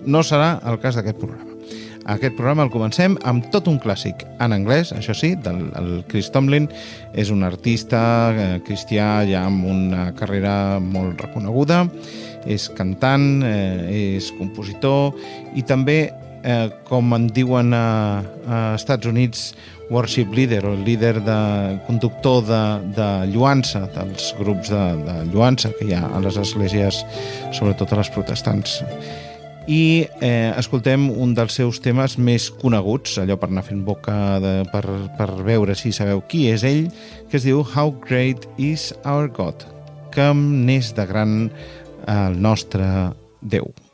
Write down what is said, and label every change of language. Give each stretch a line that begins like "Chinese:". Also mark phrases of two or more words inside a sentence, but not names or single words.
Catalan: No serà el cas d'aquest programa. Aquest programa el comencem amb tot un clàssic en anglès, això sí, el Chris Tomlin és un artista cristià ja amb una carrera molt reconeguda, és cantant, és compositor i també, com en diuen a Estats Units,
English: worship leader
Catalan: o líder conductor de lloança, dels grups de lloança que hi ha a les esglésies, sobretot a les protestants. I escoltem un dels seus temes més coneguts, allò per anar fent boca, per veure si sabeu qui és ell, que es diu How Great is Our God, que n'és de gran el nostre Déu.